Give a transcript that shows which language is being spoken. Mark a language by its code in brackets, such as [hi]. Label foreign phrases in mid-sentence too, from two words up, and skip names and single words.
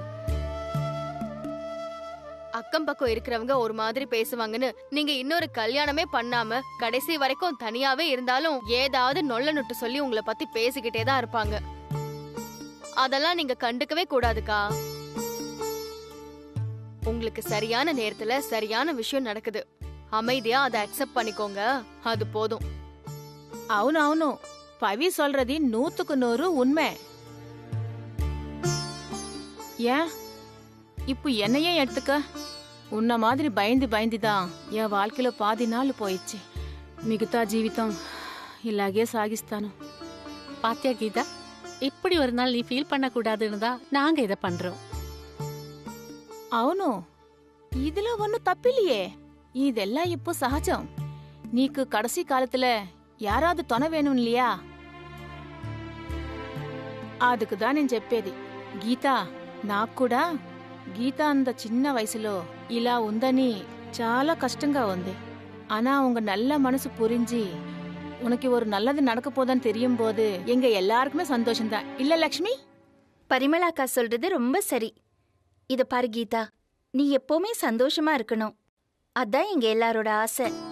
[ta] அக்கம் பக்கம் இருக்கிறவங்க ஒரு மாதிரி பேசுவாங்கன்னு நீங்க இன்னொரு கல்யாணமே பண்ணாம கடைசி வரைக்கும் தனியாவே இருந்தாலும் ஏதாவது நொல்ல நொட்டு சொல்லி உங்களை பத்தி பேசிக்கிட்டே தான் இருப்பாங்க. அதெல்லாம் நீங்க கண்டுக்கவே கூடாதுக்கா. உங்களுக்கு சரியான நேரத்துல சரியான விஷயம் நடக்குது, அமைதியா அதை அக்செப்ட் பண்ணிக்கோங்க, அது போதும். అవును పవి சொல்றது 100க்கு 100 உண்மை. ஏன் இப்போ என்னையே எடுத்துக்க. உன்ன மாதிரி பயந்து பயந்துதான் என் வாழ்க்கையில பாதி நாள் போயிடுச்சு. [te] మిగతా జీవితం ఇలాగే సాగిస్తాను. [ta] பாத்தியா கீதா, இப்படி ஒரு நாள் நீ ஃபீல் பண்ண கூடாதுன்னு தான் நாங்க இதை பண்றோம். అవును, இதுல ஒன்னும் தப்பில்லையே. இதெல்லாம் இப்போ சகஜம். நீக்கு கடைசி காலத்துல யாராவது துணை வேணும் இல்லையா? அதுக்கு தான் [te] నేను చెప్పేది. గీతా, నాకు కూడా గీత అంత చిన్న వయసులో ఇలా ఉందని చాలా కష్టంగా ఉంది. [ta] ஆனா உங்க நல்ல மனசு புரிஞ்சு உனக்கு ஒரு நல்லது நடக்க போதான்னு தெரியும் போது எங்க எல்லாருக்குமே சந்தோஷம்தான் இல்ல லக்ஷ்மி? பரிமளாக்கா சொல்றது ரொம்ப சரி. இத பாரு கீதா, நீ எப்பவுமே சந்தோஷமா இருக்கணும், அதான் எங்க எல்லாரோட ஆசை.